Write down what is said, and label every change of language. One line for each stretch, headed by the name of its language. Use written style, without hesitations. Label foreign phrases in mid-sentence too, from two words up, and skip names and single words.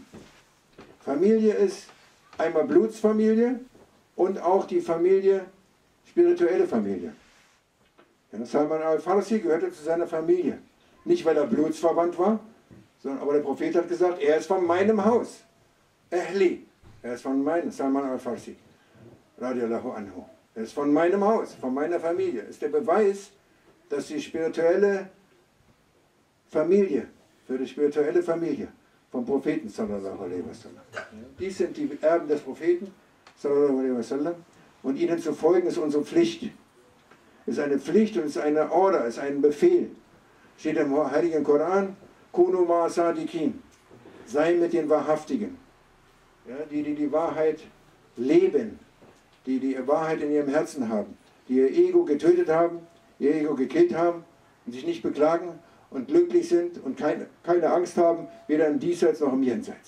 German: Familie ist einmal Blutsfamilie und auch die Familie, spirituelle Familie. Ja, Salman al-Farsi gehörte zu seiner Familie. Nicht, weil er blutsverwandt war, sondern aber der Prophet hat gesagt, er ist von meinem Haus. Ahli. Er ist von meinem, Salman al-Farsi.
Arabic: رضي الله عنه.
German: Er ist von meinem Haus, von meiner Familie. Ist der Beweis, dass die spirituelle Familie, für die spirituelle Familie vom Propheten
Arabic: صلى الله عليه وسلم.
German: Dies sind die Erben des Propheten
Arabic: صلى الله عليه وسلم
German: und ihnen zu folgen ist unsere Pflicht. Ist eine Pflicht und ist eine Order, ist ein Befehl. Steht im Heiligen Koran,
Arabic: كونوا مع الصادقين,
German: sei mit den Wahrhaftigen, ja, die Wahrheit leben, die die Wahrheit in ihrem Herzen haben, die ihr Ego getötet haben, ihr Ego gekillt haben und sich nicht beklagen und glücklich sind und keine Angst haben, weder im Diesseits noch im Jenseits.